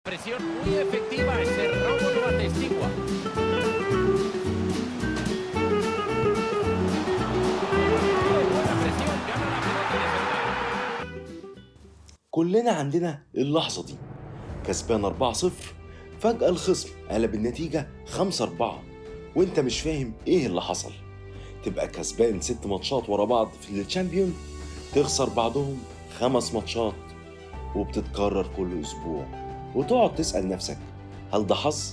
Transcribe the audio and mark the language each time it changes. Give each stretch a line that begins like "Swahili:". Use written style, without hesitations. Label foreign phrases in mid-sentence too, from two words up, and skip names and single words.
Spanish: Presión muy efectiva, ese robo lo atestigua. Muy buena presión, gana la pelota de cerca.
Arabic: كلنا عندنا اللحظة دي. كسبان 4-0، فجأة الخصم قلب النتيجة 5-4 وانت مش فاهم ايه اللي حصل. تبقى كسبان 6 ماتشات ورا بعض في الشامبيون، تخسر بعضهم 5 ماتشات، وبتتكرر كل اسبوع، وتقعد تسأل نفسك هل ده حظ؟